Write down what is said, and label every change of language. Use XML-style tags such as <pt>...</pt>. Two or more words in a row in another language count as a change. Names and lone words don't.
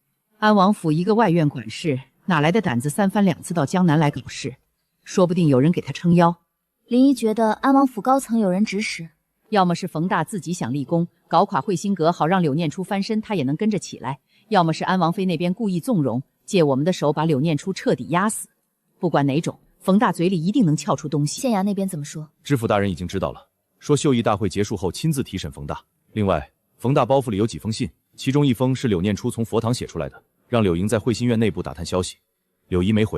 <zh>安王府一個外院管事，哪來的膽子3番2次到江南來搞事？說不定有人給他撐腰。林姨覺得安王府高層有人指使，要麼是馮大自己想立功，搞垮慧心閣，好讓柳念初翻身，他也能跟着起來；要麼是安王妃那邊故意縱容，借我們的手把柳念初徹底壓死。不管哪種，馮大嘴裡一定能撬出東西。縣衙那邊怎麼說？知府大人已經知道了，說秀議大會結束後親自提審馮大。另外，馮大包袱裡有幾封信，其中一封是柳念初從佛堂寫出來的，讓柳營在慧心院內部打探消息。柳姨沒回。</zh>